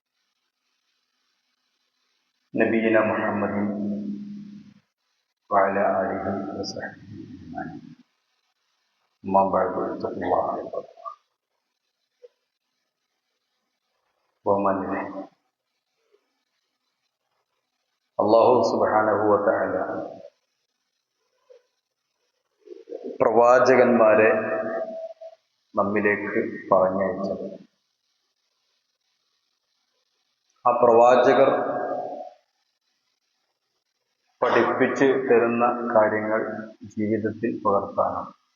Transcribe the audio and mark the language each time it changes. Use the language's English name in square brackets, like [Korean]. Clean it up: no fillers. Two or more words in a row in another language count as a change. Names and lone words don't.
[Arabic] نبينا محمد وعلى آله وصحبه أجمعين أما بعد اتقوا الله عباد الله [Malayalam] ومن [Arabic] الله سبحانه وتعالى [Malayalam] പ്രവാചകന്മാരെ നമ്മിലേക്ക് പറഞ്ഞയച്ചത് ആ പ്രവാചകർ പഠിപ്പിച്ച് തരുന്ന കാര്യങ്ങൾ ജീവിതത്തിൽ പകർത്താനാണ്.